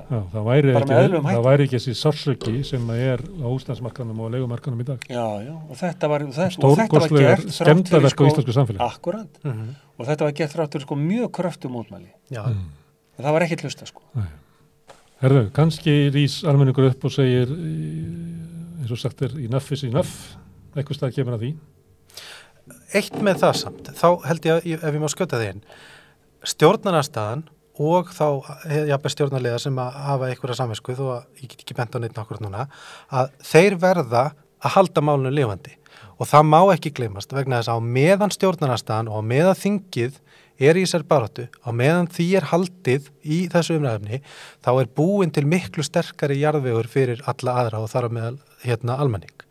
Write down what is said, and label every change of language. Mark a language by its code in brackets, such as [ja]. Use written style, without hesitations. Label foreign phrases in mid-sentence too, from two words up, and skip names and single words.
[is] Já, það væri ekki þessi sársauki sem að á húsnæðismarkaðnum og leigumarkaðnum í dag. Já, og þetta var stórkostlegar skemmdarverk á íslensku samfélagi. Akkurat. Og þetta var gert þrátt fyrir sko mjög kröftu mótmæli. Já. En það var ekki hlusta sko. Herðu, kannski rís almenningur upp og segir, eins og sagt [en] enough is enough, [is] eitthvað stað kemur að því. Eitt með það samt, þá held ég ef ég má skjóta því inn, stjórnarandstaðan og þá jafnvel stjórnarliðar sem að hafa einhverja samvisku, þó að ég get ekki bent á neitt akkurat núna, að þeir verða að halda málinu lifandi og það má ekki gleymast vegna þess að á meðan stjórnarandstaðan og á meðan þingið í þessari baráttu, á meðan því haldið í þessu umræðefni, þá búin til miklu sterkari jarðvegur fyrir alla aðra og þar á meðal almenning.